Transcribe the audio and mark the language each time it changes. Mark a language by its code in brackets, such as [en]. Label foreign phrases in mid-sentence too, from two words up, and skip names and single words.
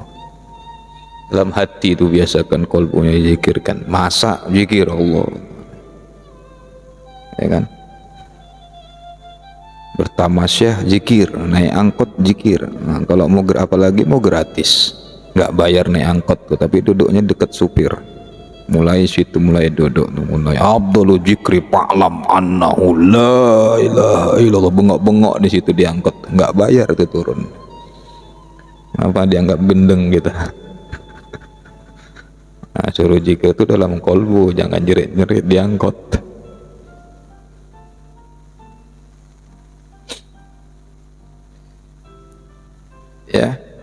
[id] Dalam hati itu biasakan kolbunya zikirkan, masak zikir Allah, ya kan? Bertamasyah zikir, naik angkot zikir. Nah, kalau mau apalagi mau gratis, nggak bayar naik angkot tuh, tapi duduknya dekat supir. Mulai situ, mulai duduk, mulai Abdul Zikri [ar] Fa'lam annahu la ilaha illallah, [id] bengok-bengok di situ diangkut, nggak bayar itu turun. Apa dianggap gendeng gitu. Nah, suruh zikir itu dalam kolbu, jangan jerit-jerit diangkut. Ya.